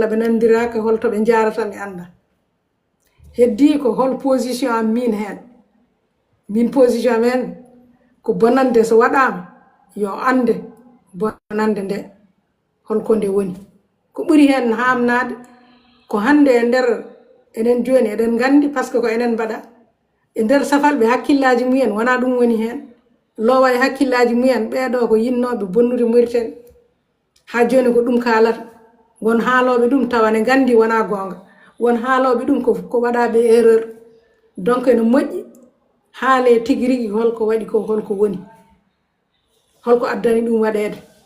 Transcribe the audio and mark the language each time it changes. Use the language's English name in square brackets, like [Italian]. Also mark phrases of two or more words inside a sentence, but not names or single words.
[Fula] ɓe nandiraka holto ɓe jarata mi anda heddi ko hol position am min hen min position am hen ko bonande so waɗama yo ande bonande nde holko nde woni ko ɓuri hen hamnade ko hande e nder enen joni eɗen gandi par [French] ce que [Fula] ko enen mbaɗa e nder safalɓe hakkillaji mumen wona ɗum woni hen lowa e hakkillaji mumen ɓeɗo ko yinnoɓe bonnude Mauritanie ha joni ko ɗum kalata won haaloɓe ɗum tawa ne gandi wona gonga won haaloɓe ɗum ko waɗaɓe erreur donc ene moƴƴi haale tigi rigui holko waɗi ko holko woni holko addani ɗum waɗede